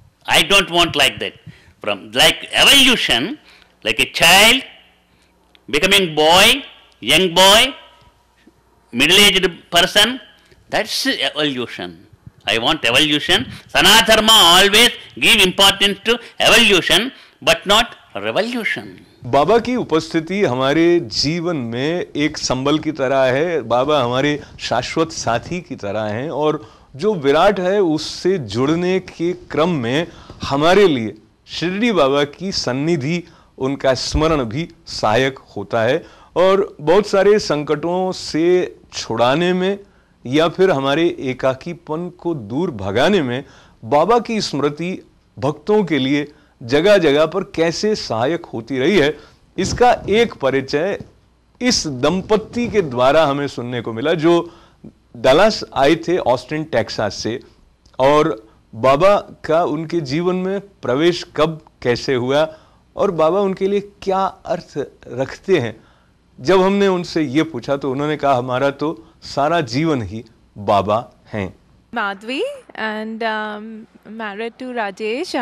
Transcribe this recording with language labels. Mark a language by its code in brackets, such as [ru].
[en] I don't want like that. From like evolution, like a child becoming boy, young boy, middle-aged person, that's evolution. I want evolution. Sanatana Dharma always give importance to evolution, but not revolution. [hi] बाबा की उपस्थिति हमारे जीवन में एक संबल की तरह है। बाबा हमारे शाश्वत साथी की तरह हैं और जो विराट है उससे जुड़ने के क्रम में हमारे लिए शिरडी बाबा की सन्निधि, उनका स्मरण भी सहायक होता है और बहुत सारे संकटों से छुड़ाने में या फिर हमारे एकाकीपन को दूर भगाने में बाबा की स्मृति भक्तों के लिए जगह जगह पर कैसे सहायक होती रही है, इसका एक परिचय इस दंपत्ति के द्वारा हमें सुनने को मिला, जो डलास आए थे ऑस्टिन टेक्सास से, और बाबा का उनके जीवन में प्रवेश कब कैसे हुआ और बाबा उनके लिए क्या अर्थ रखते हैं। जब हमने उनसे ये पूछा तो उन्होंने कहा, हमारा तो सारा जीवन ही बाबा हैं। [en] Madhvi, and married to Rajesh.